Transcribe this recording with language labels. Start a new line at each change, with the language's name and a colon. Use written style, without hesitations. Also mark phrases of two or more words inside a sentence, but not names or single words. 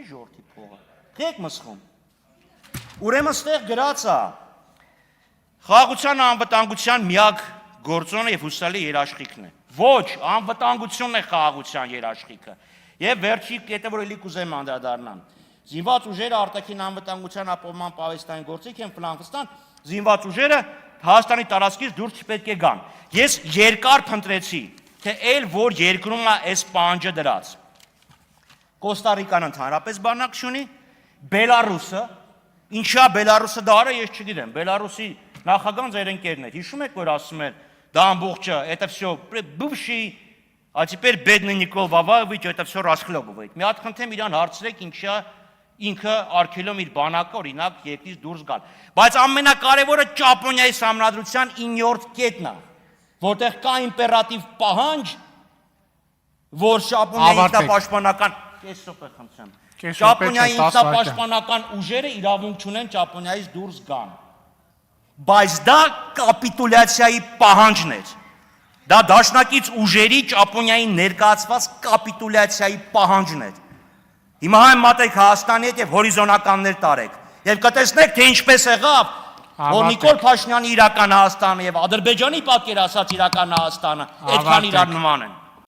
Armenian: ժողովրդի փողը։ Եք մսխում։ Ուրեմն ստեղ գրած է խաղաղության անվտանգության միակ գործոնը եւ հուսալի երաշխիքն է։ Ոչ, անվտանգությունն է խաղաղության երաշխիքը։ Եվ վերջի կետը, որ էլի կուզեմ անդրադառնամ։ Զինված ուժերը արտաքին անվտանգության ապահովման պահեստային գործիք են Ֆլանգստան, զինված ուժերը Հայաստանի տարածքից դուրս չպետք է գան։ Ես երկար փնտրեցի թե այլ որ երկրում է այս պահանջը դրած։ Կոստարիկան ընդհանրապես բանակ չունի, Բելարուսը, ինչա Բելարուսը դա արա ես չգիտեմ, Բելարուսի նախագահան ձեր ընկերն էր, հիշում եք որ ասում էր, դա ամբողջը,
Russian: это всё бывший, а теперь бедный Никол Ваваевич, это всё расхлебывает։
Armenian: Մի հատ խնդրեմ իրան հարցրեք ինչա ինքը արգելում իր բանակը օրինակ երկրից դուրս գալ։ Բայց ամենակարևորը Ճապոնիայի համանդրության 9-րդ կետն է, որտեղ կա իմպերատիվ պահանջ, որ Ճապոնիայի ինքնապաշտպանական կեսօպե խնդրեմ։ Ճապոնիայի ինքնապաշտպանական ուժերը իրավունք չունեն Ճապոնիայից դուրս գան։ Բայց դա կապիտուլյացիայի պահանջն էր։ Դա դաշնակից ուժերի Ճապոնիայի ներկայացված կապիտուլյացիայի պահանջն էր։ Հիմա այն մտեք Հայաստանի հետ եւ հորիզոնականներ տարեք։ Եվ կտեսնեք թե ինչպես եղավ, որ Նիկոլ Փաշինյանի իրական Հայաստանը եւ Ադրբեջանի պատկերացած իրական Հայաստանը այդքան իրար նման են։